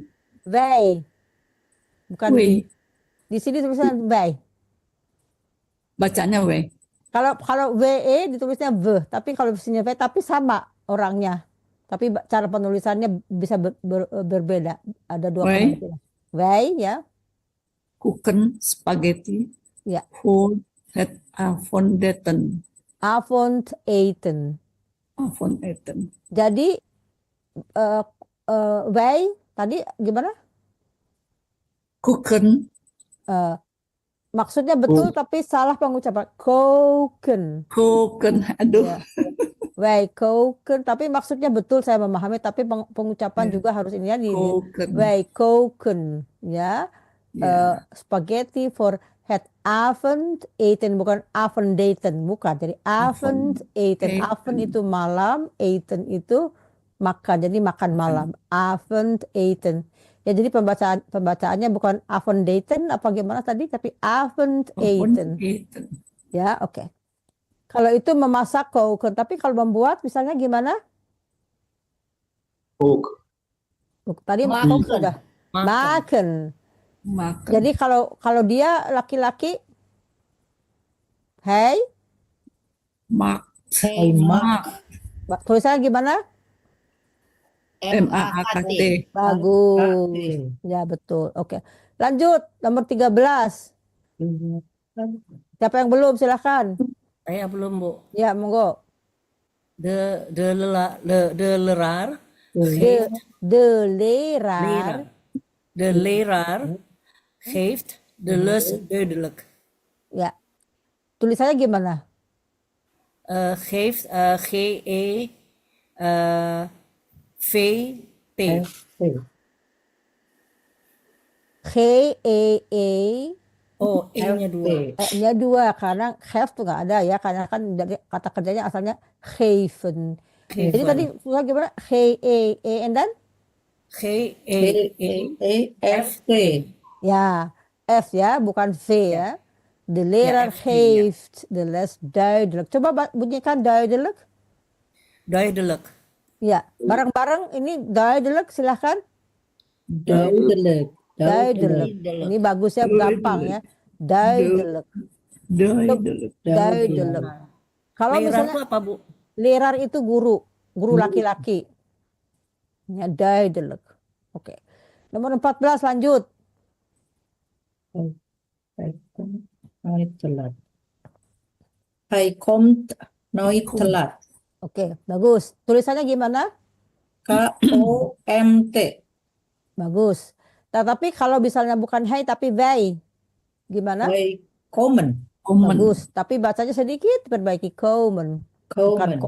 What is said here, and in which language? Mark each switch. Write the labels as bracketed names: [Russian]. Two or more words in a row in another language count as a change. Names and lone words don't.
[Indonesian] Wij. Bukan we. di sini tulisan wij. Bacanya we. Kalau WE ditulisnya V, tapi kalau di sini V tapi sama orangnya. Tapi cara penulisannya bisa berbeda. Ada dua Wij. kemungkinan. Wij ya. [Dutch] Koeken, spaghetti. [Indonesian] Ya. [Dutch] Voor het avondeten. [Indonesian] Avondeten. Avondeten. Jadi wij tadi gimana? Koeken, Maksudnya betul tapi salah pengucapan. Koken. koken. Aduh. Ya. [Dutch] Wij koken, [Indonesian] tapi maksudnya betul saya memahami, tapi pengucapan Ya. juga harus ini ya di Koken. wij koken ya. Ya. [Dutch] Spaghetti voor het avondeten, [Indonesian] bukan avondeten, bukan. Jadi avondeten. Avondeten. Avond itu malam, eten itu makan, jadi makan malam. Avondeten. Ya, jadi pembacaannya bukan Avondeten apa gimana tadi, tapi Avondeten. Itu. Ya, oke. Kalau itu memasak koken, tapi kalau membuat misalnya gimana? Ook. Tadi Makan. koken sudah. Makan. Makan. Jadi kalau dia laki-laki, hey, Mak. Hey, Mak. tulisannya gimana? M-A-A-K-T. Bagus. Ya, betul. Oke. Lanjut, nomor 13. Siapa yang belum? Silakan. Saya belum, Bu. Ya, monggo. [Dutch] De leraar. De leraar. [Indonesian] Leraar. [Dutch] De leraar geeft de les duidelijk. [Indonesian] Ya. Tulisannya gimana? Geeft G-E-V-T. G-E-E. Oh, E-nya 2. E-nya 2 karena have tuh nggak ada ya, karena kan dari kata kerjanya asalnya geven. Jadi tadi susah gimana? G-E-E [English] and then? [Indonesian] G-E-E-F-T. Ya, F ya, bukan V ya. [Dutch] De leraar [Indonesian] F-T, [Dutch] geeft de les duidelijk. [Indonesian] Coba bunyikan duidelijk. Duidelijk. Ya, bareng-bareng ini duidelijk, silahkan. Duidelijk. Duidelijk. Ini bagus ya, gampang ya. Duidelijk. Duidelijk. Duidelijk. Kalau Leraar misalnya itu apa, Bu? leraar itu guru laki-laki. Ya, duidelijk. Oke. Nomor 14 lanjut. [Dutch] Nooit te laat. Hij komt nooit te laat. [Indonesian] Oke, bagus. Tulisannya gimana? K-O-M-T. Bagus. Tetapi kalau misalnya bukan hey tapi wij, gimana? [Dutch] Wij komen. [Indonesian] Bagus. Tapi bacanya sedikit perbaiki komen. Bukan Komen.